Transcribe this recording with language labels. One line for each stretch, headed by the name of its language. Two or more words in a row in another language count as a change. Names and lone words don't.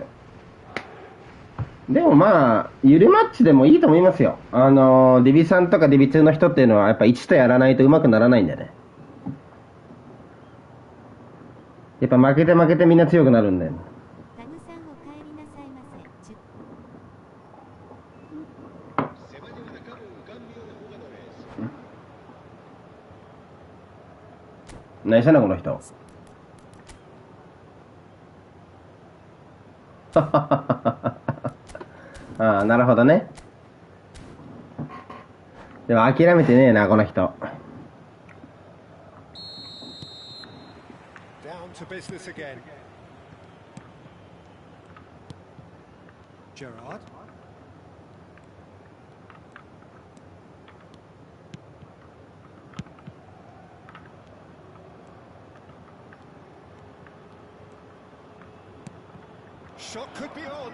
Japanese: でもまあゆるマッチでもいいと思いますよ。ディビ3とかディビ2の人っていうのはやっぱ1とやらないとうまくならないんだよね。やっぱ負けて負けてみんな強くなるんだよね。タグさんお帰りなさいませ。
Spanish: Se va a llevar a cabo un cambio de jugadores.
Japanese: 何したのこの人。ああ、なるほどね。でも諦めてねえなこの人。
English: Down to business again. Gerrard. Shot could be on.